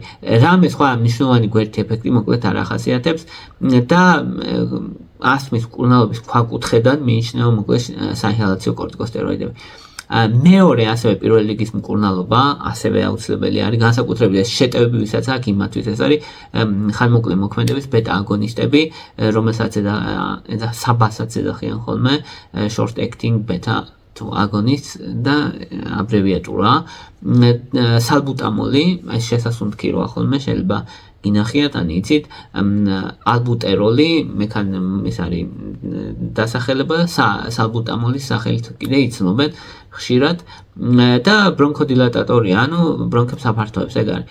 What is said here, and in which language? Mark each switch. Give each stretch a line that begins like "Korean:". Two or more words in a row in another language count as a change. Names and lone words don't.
Georgian: რამე სხვა მნიშვნელოვანი გვერდი ეფექტი მოკლედ არ ახასიათებს და ასთმის მკურნალობის ქვაკუთხედად მიიჩნევა მოკლედ საინჰალაციო კორტიკოსტეროიდები. მეორე ასევე პირველი რიგის მკურნალობა ასევე აუცილებელი არის, განსაკუთრებით ეს შეტევები, ვისაც აქვს, იმათთვის ეს არის ხანმოკლე მოქმედების ბეტა აგონისტები, რომელსაც საბასაც ეძახიან ხოლმე,
English: short acting beta agonists და აბრევიატურა.
Georgian: სალბუტამოლი, ეს შესასუნთქი როა ხოლმე შეიძლება გინახიათ ან იცით, ალბუტეროლი, ის არის დასახელება, სალბუტამოლის სახელით კიდე იცნობენ ხშირად და ბრონქოდილატატორი, ანუ ბრონქებს აფართოებს, ეგ არის.